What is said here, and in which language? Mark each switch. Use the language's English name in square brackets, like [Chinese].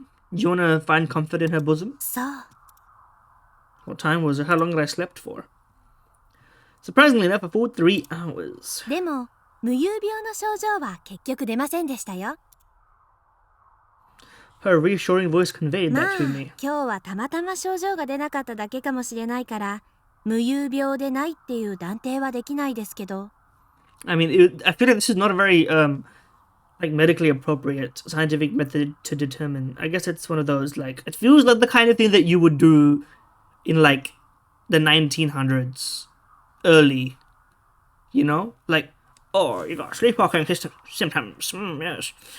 [English] Do you want to find comfort in her bosom? [Japanese] そう。 [English] What time was it? How long had I slept for? Surprisingly enough, I pulled 3 hours. [Japanese] でも、無遊病の症状は結局出ませんでしたよ。 [English] Her reassuring voice conveyed [Japanese] まあ、 [English] that to me. [Japanese] 今日はたまたま症状が出なかっただけかもしれないから、無遊病でないっていう断定はできないですけど。 [English] I mean, I feel like this is not a very, like, medically appropriate scientific method to determine. I guess it's one of those, like, it feels like the kind of thing that you would do in, like, the 1900s. Early. You know? Like, oh, you got sleepwalking symptoms. Yes.